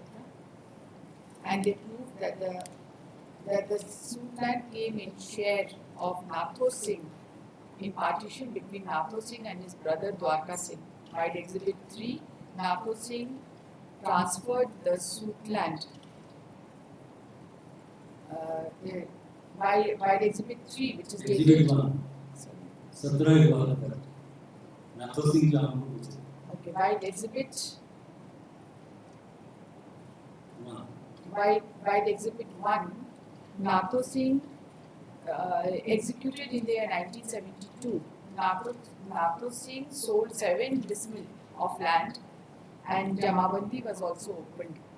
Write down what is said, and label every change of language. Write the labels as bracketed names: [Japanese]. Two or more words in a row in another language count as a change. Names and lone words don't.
[English] And they proved that the suit land came in share of Natho Singh in partition between Natho Singh and his brother Dwarka Singh. By exhibit 3, Natho Singh transferred the suit land. By exhibit 3, which is exhibit 1 sorry. [Hindi] 17 वाला कर नाथो सिंह जाम को पूछे [English] Okay, by exhibit 1 by exhibit 1, Natho Singh executed in the year 1972. Natho Singh sold 7 dismal of land and Jamabandi was also opened.